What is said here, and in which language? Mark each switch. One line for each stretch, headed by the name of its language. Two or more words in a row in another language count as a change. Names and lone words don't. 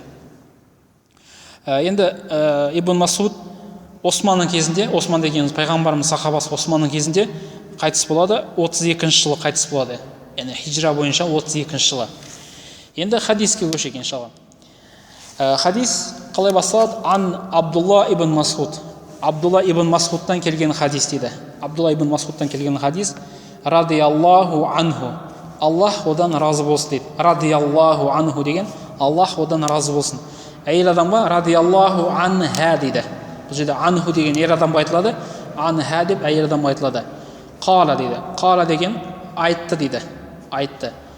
Kazakh: Енді Ибн Масғуд Османның кезінде, Осман дегеніміз пайғамбарымыз сахабасы Османның кезінде қайтыс болады, 32-ші жылы қайтыс болады. Яғни хижра бойынша 32-ші жылы. Енді хадиске көшейік иншалла. Хадис қалай басталады? Ан Абдулла ибн Масғуд. Абдулла ибн Масғудтан келген хадис дейді. Абдулла ибн Масғудтан келген хадис.
Arabic: رضي الله عنه.
Kazakh: Аллах одан разы болсын дейді.
Arabic: رضي الله عنه
Kazakh: деген Аллах одан разы болсын. Әйел адамға
Arabic: رضي الله عنها
Kazakh: дейді. Бұл жерде анху деген ер адамға айтылады, анха деп әйел адамға айтылады. Қала дейді. Қала деген айтты дейді. Айтты.